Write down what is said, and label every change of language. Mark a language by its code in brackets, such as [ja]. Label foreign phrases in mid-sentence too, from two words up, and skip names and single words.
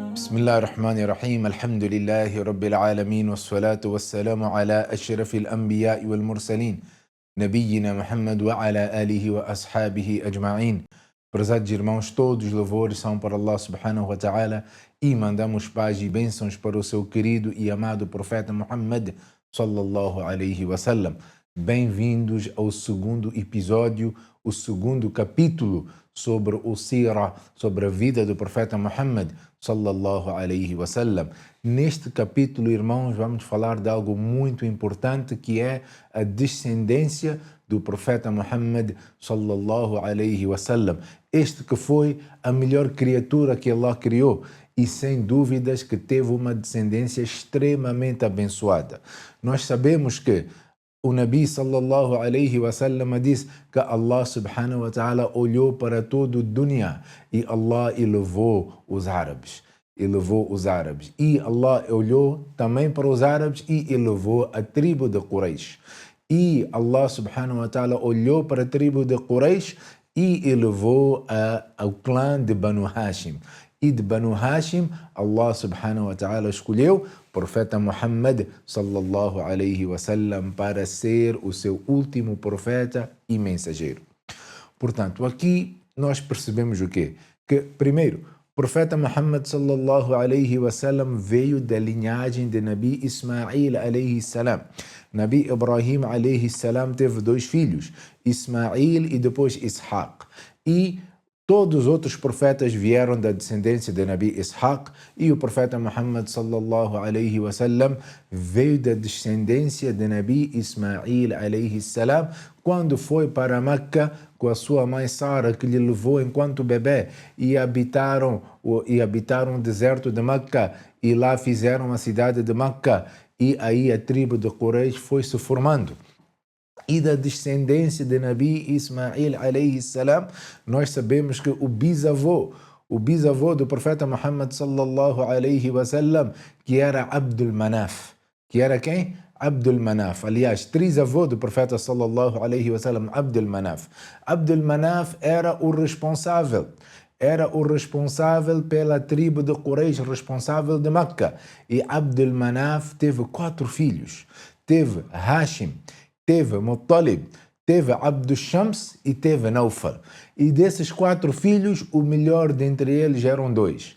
[ar] بسم الله الرحمن الرحيم الحمد لله رب العالمين والصلاة والسلام على أشرف الأنبياء والمرسلين نبينا Muhammad وعلى آله وأصحابه أجمعين. [pt] Prezados irmãos, todos os louvores são para Allah [ar] سبحانه وتعالى [pt] e mandamos paz e bênçãos para o seu querido e amado profeta Muhammad [ar] صلى الله عليه وسلم. [pt] Bem-vindos ao segundo episódio, o segundo capítulo sobre o Sira, sobre a vida do profeta Muhammad [ar] صلى الله عليه وسلم. [pt] Neste capítulo, irmãos, vamos falar de algo muito importante que é a descendência do profeta Muhammad [ar] صلى الله عليه وسلم. [pt] Este que foi a melhor criatura que Allah criou e sem dúvidas que teve uma descendência extremamente abençoada. Nós sabemos que o [ar] نبي صلى الله عليه وسلم [pt] diz que Allah [ar] سبحانه وتعالى [pt] olhou para todo o dunya e Allah elevou os árabes. E Allah olhou também para os árabes e elevou a tribo de Quraysh. E Allah [ar] سبحانه وتعالى [pt] olhou para a tribo de Quraysh e elevou ao clã de Banu Hashim. E de Banu Hashim, Allah [ar] سبحانه وتعالى [pt] escolheu o profeta Muhammad [ar] صلى الله عليه وسلم [pt] para ser o seu último profeta e mensageiro. Portanto, aqui nós percebemos o quê? Que, primeiro, o profeta Muhammad [ar] صلى الله عليه وسلم [pt] veio da linhagem de [ar] نبي إسماعيل عليه السلام. نبي إبراهيم عليه السلام [pt] teve dois filhos, Ismail e depois Ishaq. E todos os outros profetas vieram da descendência de Nabi Ishaq e o profeta Muhammad [ar] صلى الله عليه وسلم [pt] veio da descendência de [ar] نبي إسماعيل عليه السلام [pt] quando foi para Meca com a sua mãe Sara, que lhe levou enquanto bebê e habitaram o deserto de Meca e lá fizeram a cidade de Meca e aí a tribo de Quraysh foi se formando. E da descendência de [ar] نبي إسماعيل عليه السلام, [pt] nós sabemos que o bisavô do profeta Muhammad [ar] صلى الله عليه وسلم, [pt] que era Abdul Manaf. Que era quem? Abdul Manaf. Aliás, trisavô do profeta [ar] صلى الله عليه وسلم, [pt] Abdul Manaf. Abdul Manaf era o responsável pela tribo de Quraysh, responsável de Meca. E Abdul Manaf teve 4 filhos. Teve Hashim, teve Muttalib, teve Abdul Shams e teve Naufal. E desses 4 filhos, o melhor dentre eles eram 2.